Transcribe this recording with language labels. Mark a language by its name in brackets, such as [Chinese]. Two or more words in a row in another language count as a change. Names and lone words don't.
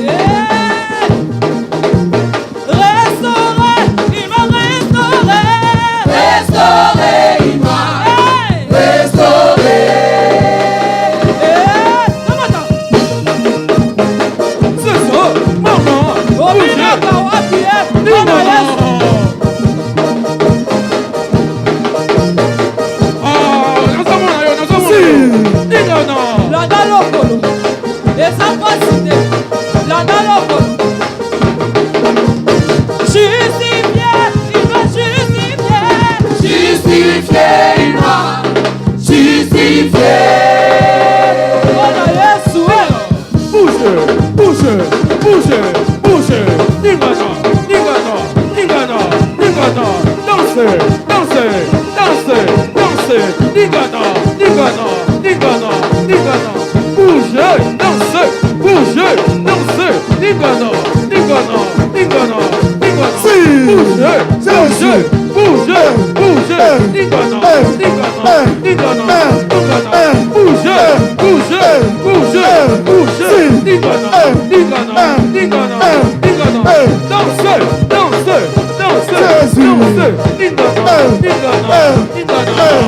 [French] Restauré, il m'a restauré. Restauré, il m'a restauré. C'est ça, maman. [Lingala] Ominaka wapi Bwana Yesu. Landa lokolo. Eza pasi te. Landa lokolo. [French] Justifié, il m'a justifié. Justifié, il m'a justifié. [Lingala] Bwana Yesu. [French] Bouge, bouge, bouge, bouge. [Lingala] Ningana, ningana, ningana, ningana. [French] Dansez, dansez, dansez, dansez. [Lingala] Ningana, ningana, ningana, ningana. [French] Bouge, dansez, bouge, dansez. [Lingala] Ningana, ningana, ningana, ningana. [French] Bouge, bouge, bouge, bouge. [Lingala] Ningana, ningana, ningana, ningana. [French] Bouge, bouge, bouge, bouge. [Lingala] Ningana, ningana, ningana, ningana. [French] Dansez, dansez, dansez, dansez. [Lingala] Ningana, ningana, ningana.